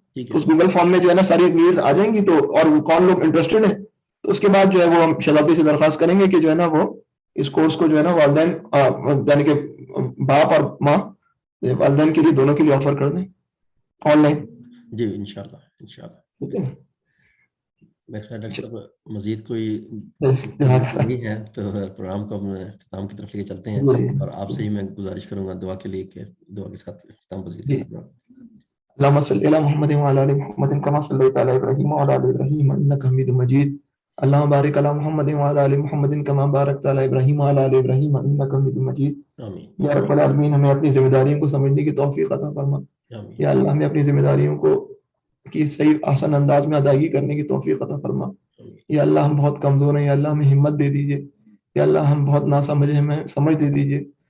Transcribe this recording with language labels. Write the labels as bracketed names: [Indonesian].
[Urdu] اس Google form میں جو ہے نا ساری نیڈز آ جائیں گی, تو اور کون لوگ انٹرسٹڈ ہیں, تو اس کے بعد جو ہے وہ ہم شہزاد بھائی سے درخواست کریں گے کہ جو ہے نا وہ اس کورس کو جو ہے نا والدین یعنی کہ باپ اور ماں والدین کے لیے دونوں کے لیے آفر کر دیں آن لائن. جی انشاءاللہ. میرا خیال ڈاکٹر صاحب مزید کوئی نہیں ہے تو پروگرام کو ہم اختتام کی طرف لے کے چلتے ہیں, اور آپ سے ہی میں گزارش کروں گا دعا کے لیے کہ دعا کے ساتھ اختتام پذیر کریں. [Arabic] اللهم صل على محمد وعلى ال محمد كما صليت على ابراهيم وعلى ال ابراهيم انك حميد مجيد. اللهم بارك على محمد وعلى ال محمد كما باركت على ابراهيم وعلى ال ابراهيم انك حميد مجيد. [Urdu] یا رب العالمین ہمیں اپنی ذمہ داریوں کو سمجھنے کی توفیق عطا فرما. یا اللہ ہمیں اپنی ذمہ داریوں کو کی صحیح آسان انداز میں ادائیگی کرنے کی توفیق عطا فرما. یا اللہ ہم بہت کمزور ہیں, یا اللہ ہمیں ہمت دے دیجیے. یا اللہ ہم بہت ناسمجھ ہیں, ہمیں سمجھ دے دیجیے.